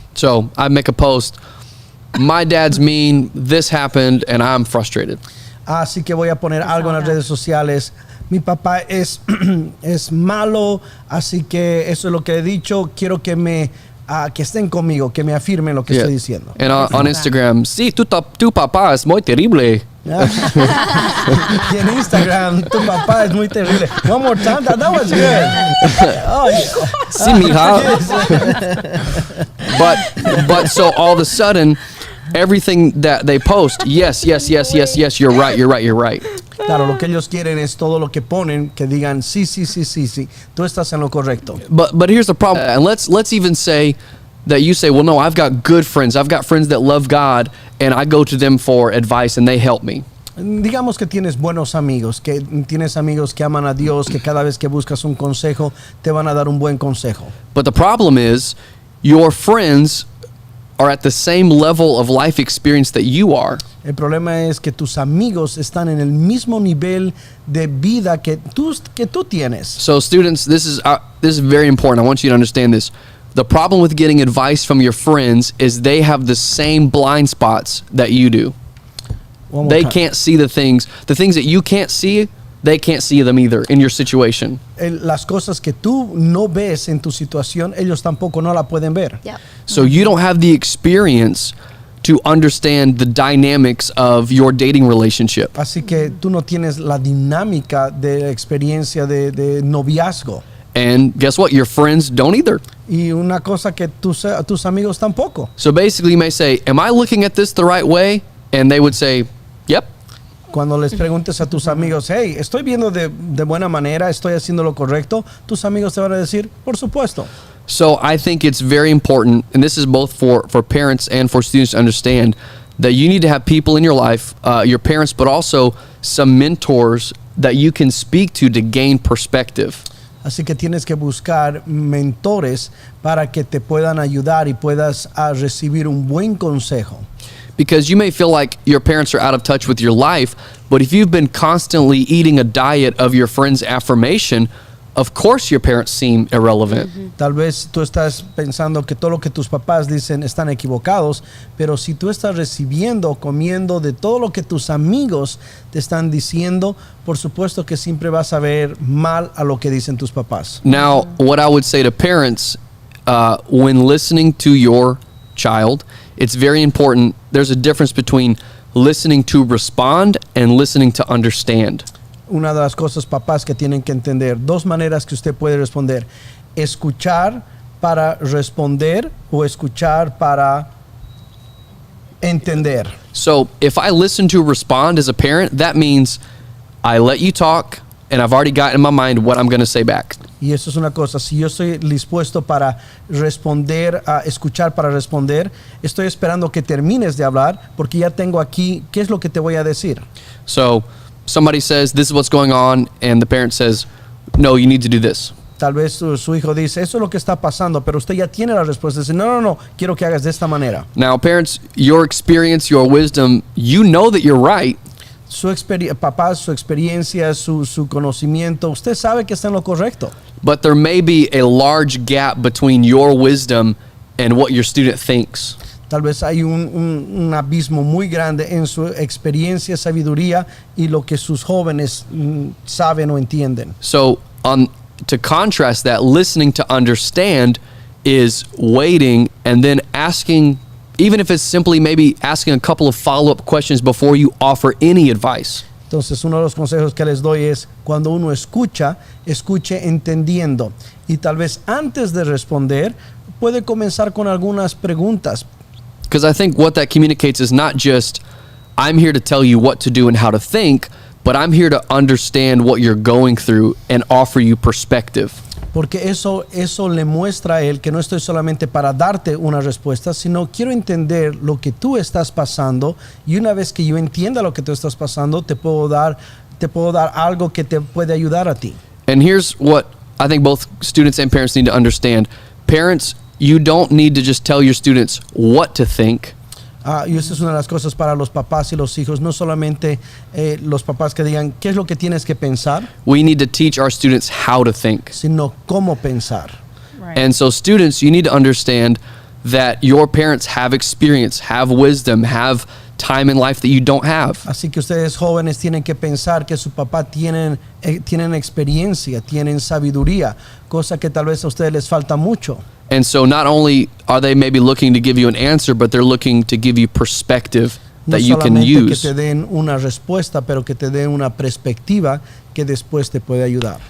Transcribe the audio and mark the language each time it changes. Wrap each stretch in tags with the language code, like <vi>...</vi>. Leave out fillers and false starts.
<en>So I make a post. My dad's mean. This happened, and I'm frustrated.</en> <es>Así que voy a poner algo en las redes sociales. Mi papá es malo, así que eso es lo que he dicho. Quiero que que estén conmigo, que me afirmen lo que</es> <en>Yeah.</en> <es>estoy diciendo.</es> <en>And on Instagram,</en> <es>sí, tu papá es muy terrible. Y en Instagram, tu papá es muy terrible.</es> <en>One more time, that was good. Oh,</en> <es>Sí, mija.</es> <en>But so all of a sudden, everything that they post, yes, you're right.</en> <es>claro, lo que ellos quieren es todo lo que ponen, que digan sí, tú estás en lo correcto.</es> <en>But here's the problem. And let's even say that you say, well, no, I've got good friends. I've got friends that love God, and I go to them for advice, and they help me.</en> <es>Digamos que tienes buenos amigos, que tienes amigos que aman a Dios, que cada vez que buscas un consejo, te van a dar un buen consejo.</es> <en>But the problem is, your friends are at the same level of life experience that you are.</en> <es>El problema es que tus amigos están en el mismo nivel de vida que tú tienes.</es> <en>So students, this is very important. I want you to understand this. The problem with getting advice from your friends is they have the same blind spots that you do. One more They time. can't see the things that you can't see, they can't see them either in your situation.</en> <es>Las cosas que tú no ves en tu situación, ellos tampoco no la pueden ver.</es> <en>Yep. So you don't have the experience to understand the dynamics of your dating relationship.</en> <es>Así que tú no tienes la dinámica de la experiencia de noviazgo.</es> <en>And guess what? Your friends don't either.</en> <es>Y una cosa que tus amigos tampoco.</es> <en>So basically you may say, am I looking at this the right way? And they would say, yep.</en> <es>Cuando les preguntes a tus amigos, hey, estoy viendo de buena manera, estoy haciendo lo correcto, tus amigos te van a decir, por supuesto.</es> <en>So I think it's very important, and this is both for parents and for students to understand, that you need to have people in your life, your parents, but also some mentors that you can speak to gain perspective.</en> <es>Así que tienes que buscar mentores para que te puedan ayudar y puedas recibir un buen consejo.</es> <en>Because you may feel like your parents are out of touch with your life, but if you've been constantly eating a diet of your friend's affirmation, of course your parents seem irrelevant.</en> <es>Tal vez tú estás pensando que todo lo que tus papás dicen están equivocados, pero si tú estás recibiendo, comiendo de todo lo que tus amigos te están diciendo, por supuesto que siempre vas a ver mal a lo que dicen tus papás.</es> <en>Now, what I would say to parents, when listening to your child, it's very important. There's a difference between listening to respond and listening to understand.</en> <es>Una de las cosas, papás, que tienen que entender, dos maneras que usted puede responder: escuchar para responder o escuchar para entender.</es> <en>So if I listen to respond as a parent, that means I let you talk and I've already got in my mind what I'm going to say back.</en> <es>Y eso es una cosa, si yo estoy dispuesto para responder, a escuchar para responder, estoy esperando que termines de hablar porque ya tengo aquí qué es lo que te voy a decir.</es> <en>So somebody says, this is what's going on, and the parent says, no, you need to do this.</en> <es>Tal vez su hijo dice, eso es lo que está pasando, pero usted ya tiene la respuesta. Dice, no, quiero que hagas de esta manera.</es> <en>Now, parents, your experience, your wisdom, you know that you're right.</en> <es>Papá, su experiencia, su conocimiento, usted sabe que está en lo correcto.</es> <en>But there may be a large gap between your wisdom and what your student thinks.</en> <es>Tal vez hay un abismo muy grande en su experiencia, sabiduría y lo que sus jóvenes saben o entienden.</es> <en>So, to contrast that, listening to understand is waiting and then asking, even if it's simply maybe asking a couple of follow-up questions before you offer any advice.</en> <es>Entonces, uno de los consejos que les doy es, cuando uno escuche entendiendo. Y tal vez antes de responder, puede comenzar con algunas preguntas.</es> <en>Because I think what that communicates is not just, I'm here to tell you what to do and how to think, but I'm here to understand what you're going through and offer you perspective.</en> <es>Porque eso le muestra a él que no estoy solamente para darte una respuesta, sino quiero entender lo que tú estás pasando, y una vez que yo entienda lo que tú estás pasando, te puedo dar algo que te puede ayudar a ti.</es> <en>And here's what I think both students and parents need to understand. Parents, you don't need to just tell your students what to think.</en> <es>Y esa es una de las cosas para los papás y los hijos, no solamente los papás que digan qué es lo que tienes que pensar,</es> <en>We need to teach our students how to think.</en> <es>sino cómo pensar.</es> <en>Right. And so students, you need to understand that your parents have experience, have wisdom, have time in life that you don't have.</en> <es>Así que ustedes jóvenes tienen que pensar que su papá tienen experiencia, tienen sabiduría, cosa que tal vez a ustedes les falta mucho.</es> <en>And so not only are they maybe looking to give you an answer, but they're looking to give you perspective</en> <es>No</es> <en>that you can</en> <es>solamente que</es> <en>use.</en> <es>te den una respuesta, pero que te den una perspectiva que después te puede ayudar.</es>